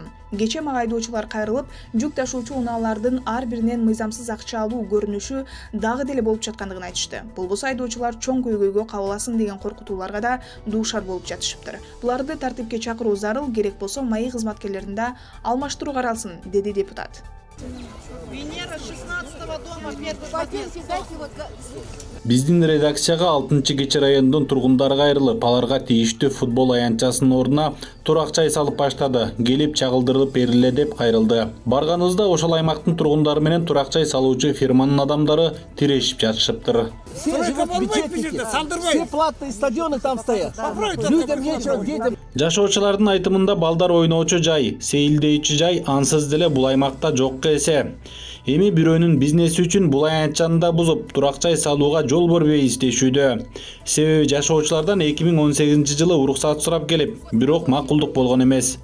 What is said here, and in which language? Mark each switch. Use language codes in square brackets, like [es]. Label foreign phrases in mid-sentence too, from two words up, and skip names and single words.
[ky] Кечээ мага айдоочулар кайрылып, жүк ташуучу унаалардын ар биринен мыйзамсыз акча алуу көрүнүшү дагы деле болуп жаткандыгын айтышты. Болбосо айдоочулар чоң көйгөйгө кабыласын деген коркутууларга да дуушар болуп жатышыптыр. Буларды тартипке чакыруу зарыл, керек болсо МАИ кызматкерлерин да алмаштыруу каралсын, деди депутат. [ru] Венера 16-го дома, первый подъезд. [ky] Биздин редакцияга 6-кечи райондун тургундары кайрылып, аларга тийиштүү футбол аянтчасынын ордуна турак жай салып баштады. Келип чагылдырып бериле деп кайрылды. Барганыбызда ошол аймактын тургундары менен турак жай салуучу фирманын адамдары тирешип жатышыптыр. [ru] Все живут бюджетники, все платные стадионы там стоят. Людям нечего, детям. [ky] Жашоочулардын айтымында балдар ойноочу жай, сейилдейчү жай ансыз деле бул аймакта жок эсе. Эми бирөөнүн бизнеси үчүн бул аянтчаны бузуп, турак жай салууга жол бербей издешүүдө. Себеби жашоочулардан 2018-жылы уруксат сурап келип, бирок макулдук болгон эмес.